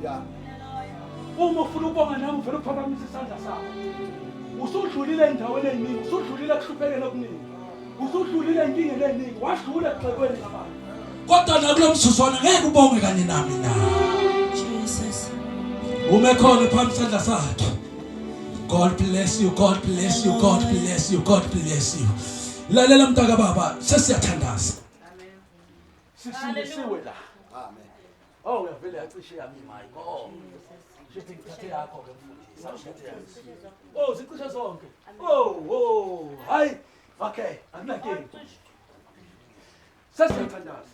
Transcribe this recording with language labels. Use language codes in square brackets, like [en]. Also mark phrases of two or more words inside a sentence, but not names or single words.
[zu] Uma ufuna ukubonga nami uvela uphakamise isandla sakho. Usudlulile endaweni eziningi, usudlulile kuhluphekela okuningi. Usudlulile enkingeni eziningi, wadlula egxekweni labantu. Kodwa nakulomsuzwana ngeke ubonge kanye nami na. Jesus. Uma khona phambi isandla sakhe. [en] God bless you, God bless you, God bless you, God bless you. [zu] Lalela mntaka baba, sesiyathandaza. Amen. Sisindisiwe la. Amen. Oh, uyavele acishe yami imali. Oh. Shithi ngithathe yakho ke mfundisi. Awushethe yakho. Oh, sicishe zonke. Oh. Hayi. Okay, anginankinga. Sesiyathandaza.